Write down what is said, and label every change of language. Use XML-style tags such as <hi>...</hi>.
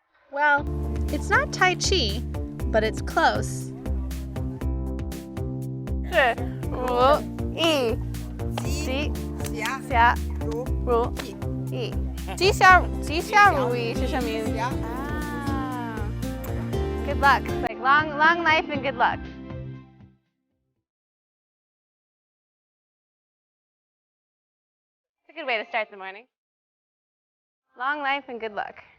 <en>Well, it's not Tai Chi, but it's close.</en> <zh>是如意吉祥如意，吉祥如意是什么意思？</zh> <en>啊 Good luck, like long life and good luck. It's a good way to start the morning. Long life and good luck.</en>